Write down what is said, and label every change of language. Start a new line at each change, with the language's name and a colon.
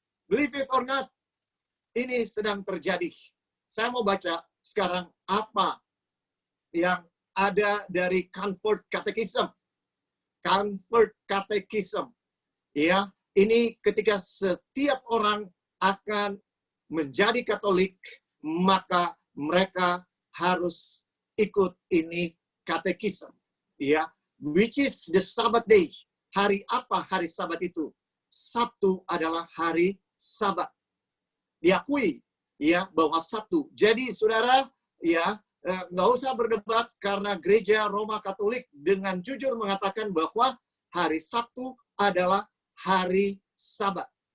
English: Believe it or not,
Indonesian: ini sedang terjadi. Saya mau baca sekarang apa yang ada dari Concord Catechism. Concord Catechism. Ya, ini ketika setiap orang akan menjadi Katolik, maka mereka harus ikut ini Catechism.
English: Ya, which is the Sabbath day.
Indonesian: Hari apa hari Sabat itu? Sabtu adalah hari Sabat. Diakui, ya, bahwa Sabtu. Jadi saudara, ya, nggak usah berdebat karena gereja Roma Katolik dengan jujur mengatakan bahwa hari Sabtu adalah hari Sabat.